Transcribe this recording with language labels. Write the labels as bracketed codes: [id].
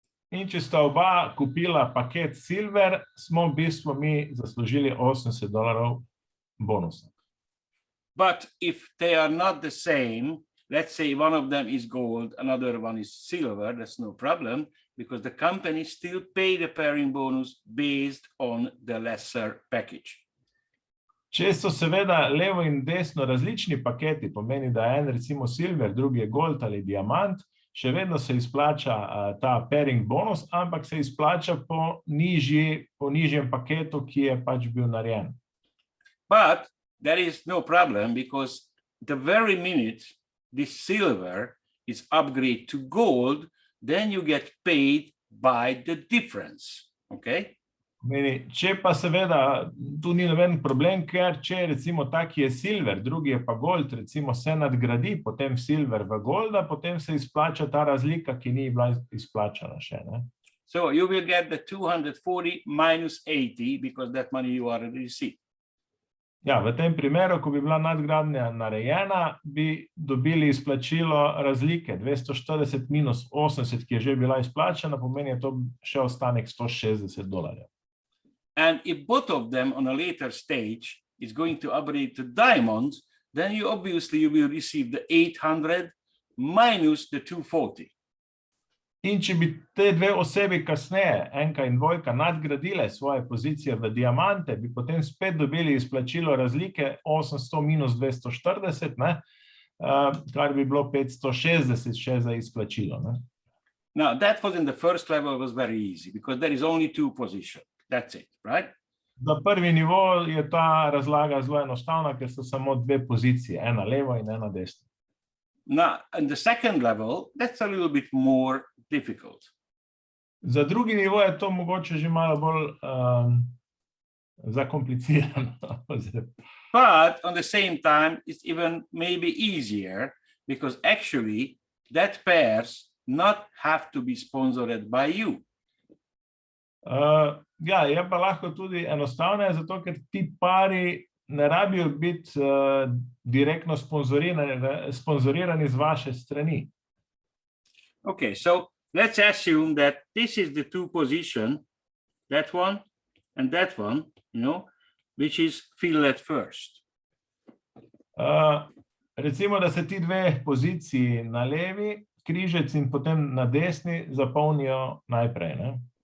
[sl] In če sta oba kupila paket silver, smo v bistvu mi zaslužili $80 bonusa. [en] But if they are not the same, let's say one of them is gold, another one is silver, that's no problem, because the company still pay the pairing bonus based on the lesser package. [sl] Če so seveda levo in desno različni paketi, pomeni, da je en recimo silver, drugi je gold ali diamant, še vedno se izplača ta pairing bonus, ampak se izplača po nižjem paketu, ki je pač bil narejen. [en] But there is no problem, because the very minute this silver is upgrade to gold, then you get paid by the difference. Okay? [sl] Pomeni, če pa seveda tu ni noben problem, ker če recimo taki je silver, drugi je pa gold, recimo se nadgradi potem silver v golda, potem se izplača ta razlika, ki ni bila izplačana še. Ne? [en] So you will get the 240 minus 80 because that money you already received. [sl] Ja, v tem primeru, ko bi bila nadgradnja narejena, bi dobili izplačilo razlike 240 minus 80, ki je že bila izplačana, pomeni je to še ostanek $160. [en] And if both of them on a later stage is going to upgrade to diamonds, then you will receive the 800 minus the 240. [sl] In če bi te dve osebi kasneje, enka in dvojka, nadgradile svoje pozicije v diamante, bi potem spet dobili izplačilo razlike 800 minus 240, ne? Kar bi bilo 560 še za izplačilo. Ne? [en] Now, that was in the first level, was very easy because there is only two positions. That's it, right? [sl] Za prvi nivo je ta razlaga zelo enostavna, ker so samo dve pozicije, ena levo in ena desno. [en] Now, in the second level, that's a little bit more difficult. [sl] Za drugi nivo je to mogoče že malo bolj zakomplicirano. [en] But on the same time, it's even maybe easier because actually that pairs not have to be sponsored by you. [sl] Ja, je pa lahko tudi enostavno, zato ker ti pari ne rabijo biti direktno sponzorirani z vaše strani. [en] Okay, so let's assume that this is the two position, that one and that one, you know, which is filled at first. [sl] Recimo, da se ti dve poziciji na levi, križec in potem na desni zapolnijo najprej, ne?